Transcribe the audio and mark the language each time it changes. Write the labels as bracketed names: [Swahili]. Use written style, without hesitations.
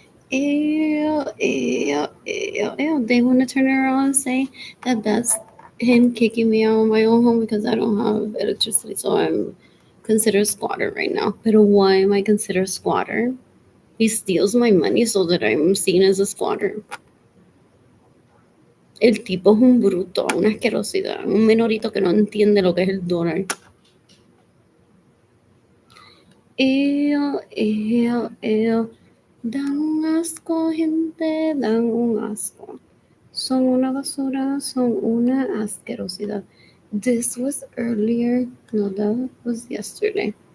[English] Ew, ew, ew, ew. They want to turn around and say that that's him kicking me out of my own home because I don't have electricity, so I'm considered squatter right now. But why am I considered squatter? He steals my money so that I'm seen as a squatter. [Spanish] El tipo es un bruto, una asquerosidad, un menorito que no entiende lo que es el dólar. Ew. Dan un asco, gente, dan un asco. Son una basura, son una asquerosidad. [English] This was earlier, no, that was yesterday.